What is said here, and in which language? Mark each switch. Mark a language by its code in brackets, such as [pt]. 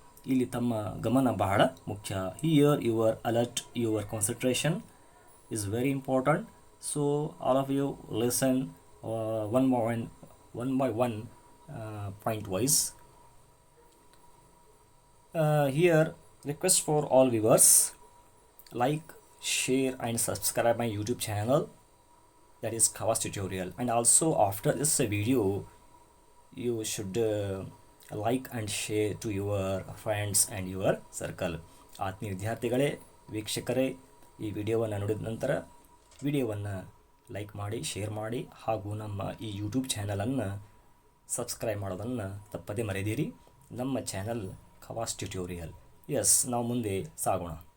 [kn] ಇಲ್ಲಿ ತಮ್ಮ ಗಮನ ಬಹಳ ಮುಖ್ಯ. [en] Here your alert, your concentration is very important. So all of you listen one by one point wise. Here request for all viewers, like, share and subscribe my YouTube channel, that is Khawas Tutorial. And also after this video you should like and share to your friends and your circle. [kn] ಆತ್ಮೀಯ ವಿದ್ಯಾರ್ಥಿಗಳೇ, ವೀಕ್ಷಕರೇ, ಈ ವಿಡಿಯೋವನ್ನು ನೋಡಿದ ನಂತರ ವಿಡಿಯೋವನ್ನು like ಮಾಡಿ, share ಮಾಡಿ, ಹಾಗೂ ನಮ್ಮ ಈ ಯೂಟ್ಯೂಬ್ ಚಾನಲನ್ನು ಸಬ್ಸ್ಕ್ರೈಬ್ ಮಾಡೋದನ್ನು ತಪ್ಪದೇ ಮರೆದಿರಿ. ನಮ್ಮ ಚಾನಲ್ ಖವಾಸ್ ಟ್ಯುಟೋರಿಯಲ್. ಎಸ್, ನಾವು ಮುಂದೆ ಸಾಗೋಣ.